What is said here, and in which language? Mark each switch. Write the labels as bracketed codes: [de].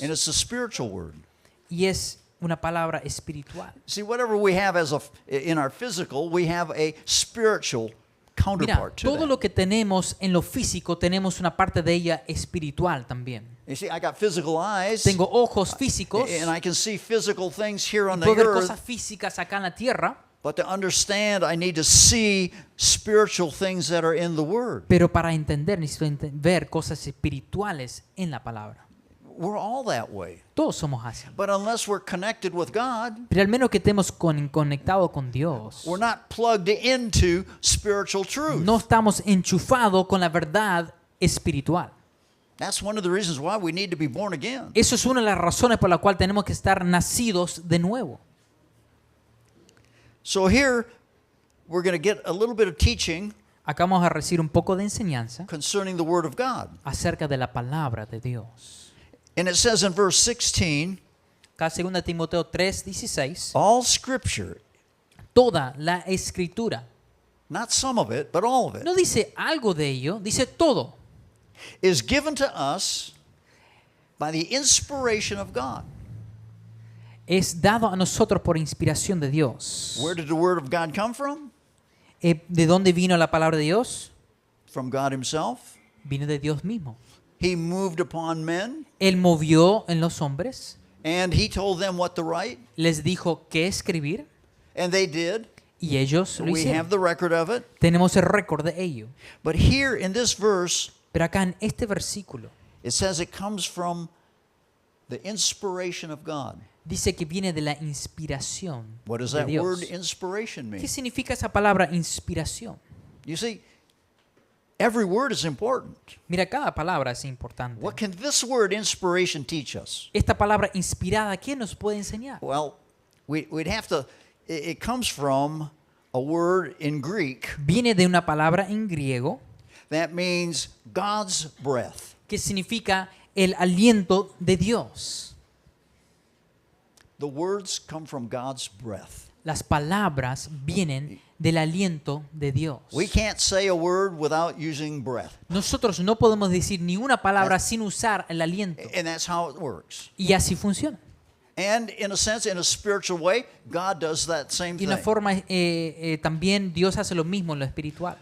[en] and it's a spiritual word. [es] Y es una palabra espiritual. [en] See, whatever we have in our physical, we have a spiritual [es] Mira, [en] counterpart to [es] todo [en] that. [es] lo que tenemos en lo físico, tenemos una parte de ella espiritual también. [en] You see, I got physical eyes, [es] Tengo ojos físicos, [en] and I can see physical things here on the [es] puedo ver [en] earth. [es] cosas físicas acá en la tierra, [en] But to understand, I need to see spiritual things that are in the Word. [es] pero para entender necesito ver cosas espirituales en la palabra. [en] We're all that way. [es] Todos somos así. [en] But unless we're connected with God, [es] Pero al menos que estemos conectados con Dios, [en] we're not plugged into spiritual truth. [es] no estamos enchufados con la verdad espiritual. [en] That's one of the reasons why we need to be born again. [es] Eso es una de las razones por la cual tenemos que estar nacidos de nuevo. [en] So here, we're going to get a little bit of teaching [es] Acá vamos a recibir un poco de enseñanza [en] concerning the Word of God. [es] acerca de la palabra de Dios. [en] And it says in verse 16, [es] Acá 2 Timoteo 3:16, [en] all Scripture, [es] toda la escritura, [en] not some of it, but all of it, [es] no dice algo de ello, dice todo. [en] is given to us by the inspiration of God. [es] Es dado a nosotros por inspiración de Dios. [en] Where did the Word of God come from? [es] ¿De dónde vino la palabra de Dios? [en] From God Himself. [es] Vino de Dios mismo. [en] He moved upon men, [es] Él movió en los hombres, [en] and He told them what to write, [es] les dijo qué escribir [en] and they did. [es] y ellos lo [en] We [es] hicieron. [en] have the record of it. [es] Tenemos el récord de ello. [en] But here in this verse, [es] Pero acá en este versículo [en] it says it comes from the inspiration of God. [es] dice que viene de la inspiración [en] What does [es] de [en] that [es] Dios. [en] word inspiration mean? [es] ¿Qué significa esa palabra inspiración? [en] You see, every word is important. [es] Mira, cada palabra es importante. [en] What can this word inspiration teach us? [es] Esta palabra inspirada, ¿qué nos puede enseñar? [en] Well, we'd have to, it comes from a word in Greek [es] Viene de una palabra en griego [en] that means God's breath. [es] que significa el aliento de Dios. [en] The words come from God's breath. [es] Las palabras vienen del aliento de Dios. [en] We can't say a word without using breath. [es] Nosotros no podemos decir ni una palabra sin usar el aliento. [en] And that's how it works. [es] Y así funciona. [en] And in a sense, in a spiritual way, God does that same [es] Y de [en] thing. [es] una forma también Dios hace lo mismo en lo espiritual.